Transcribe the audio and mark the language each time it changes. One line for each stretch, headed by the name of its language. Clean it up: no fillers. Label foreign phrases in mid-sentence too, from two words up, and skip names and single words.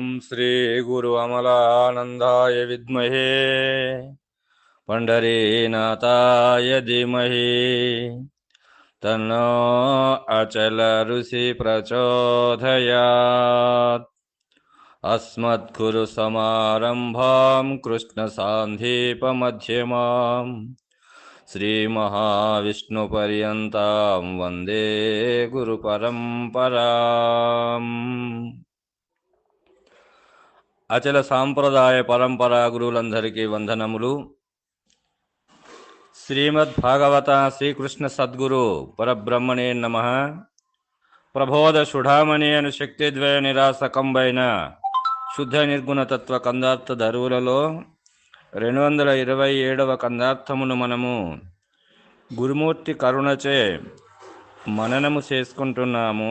Sanskrit: श्री गुरु अमलानंदाय विद्महे पंढरीनाथाय धीमहि तन्नो अचल ऋषि प्रचोदयात्। अस्मद्गुरु समारंभां कृष्ण सांदीपमध्यमाम् श्रीमहाविष्णुपर्यन्तां वन्दे गुरुपरम्पराम्।
Telugu: అచల సాంప్రదాయ పరంపరా గురువులందరికీ వందనములు.
Sanskrit: శ్రీమద్ భాగవత శ్రీకృష్ణ సద్గురు పరబ్రహ్మణే నమః.
Telugu: ప్రబోధ సుఢామణి అను శక్తిద్వయ నిరాసకంబైన శుద్ధ నిర్గుణతత్వ కందార్థ ధరువులలో 227వ కందార్థమును మనము గురుమూర్తి కరుణచే మననము చేసుకుంటున్నాము.